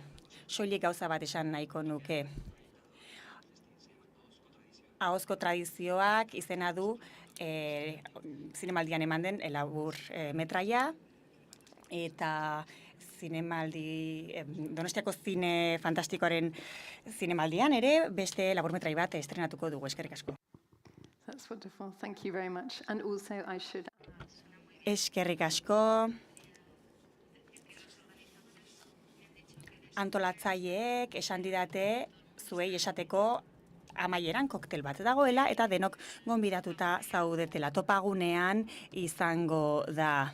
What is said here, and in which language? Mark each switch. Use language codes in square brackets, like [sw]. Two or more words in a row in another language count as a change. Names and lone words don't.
[eu] Soilik gauza bat esan nahiko nuke. Ahozko tradizioak izena du zinemaldian eman den labur metraia, eta Donostiako zine fantastikoaren zinemaldian ere beste laburmetrai bat estrenatuko dugu. Eskerrik asko. [en] That's wonderful. Thank you very much. And also I should... [eu] Eskerrik asko. Antolatzaileek esan didate zuei esateko amaieran koktel bat dagoela eta denok gonbidatuta zaudetela. Topagunean izango da.